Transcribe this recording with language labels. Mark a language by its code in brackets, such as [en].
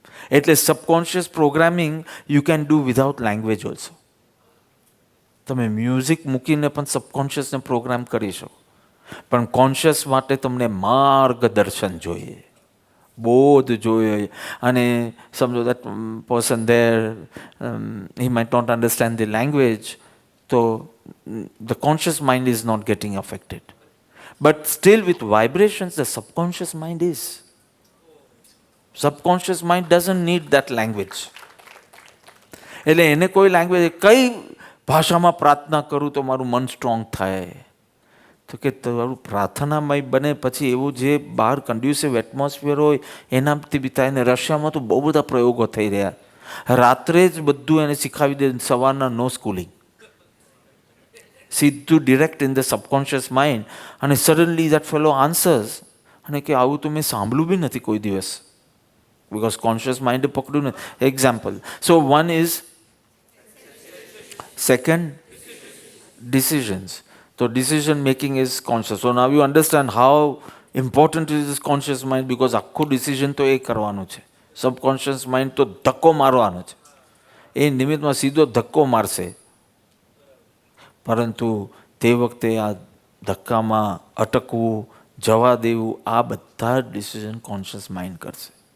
[en] એટલે subconscious programming you can do without language also. [gu] તમે music મૂકીને પણ સબકોન્શિયસને પ્રોગ્રામ કરી શકો, પણ કોન્શિયસ માટે તમને માર્ગદર્શન જોઈએ, બોધ જોઈએ. અને સમજો [en] That person there he might not understand the language, so the conscious mind is not getting affected, but still with vibrations the subconscious mind is. Subconscious mind doesn't need that language. [gu] એટલે એને કોઈ language, કઈ ભાષામાં પ્રાર્થના કરું તો મારું મન સ્ટ્રોંગ થાય, તો કે તમારું પ્રાર્થનામય બને પછી એવું જે બહાર કન્ડ્યુસિવ એટમોસ્ફિયર હોય એનાથી બી થાય. ને રશિયામાં તો બહુ બધા પ્રયોગો થઈ રહ્યા. રાત્રે જ બધું એને શીખાવી દે, સવારના નો સ્કૂલિંગ, સીધું [en] Direct in the subconscious mind. [gu] અને સડનલી [en] that fellow answers, [gu] અને કે આવું તો મેં સાંભળ્યું બી નથી કોઈ દિવસ, બિકોઝ કોન્શિયસ માઇન્ડે પકડ્યું નથી. [en] Example, so one is second decisions. So decision making is conscious. So now you understand how important is this conscious mind, because [gu] આખું ડિસિઝન તો એ કરવાનું છે. સબકોન્શિયસ માઇન્ડ તો ધક્કો મારવાનો છે, એ નિમિત્તમાં સીધો ધક્કો મારશે. પરંતુ તે વખતે આ ધક્કામાં અટકવું, જવા દેવું, આ બધા ડિસિઝન કોન્શિયસ માઇન્ડ કરશે.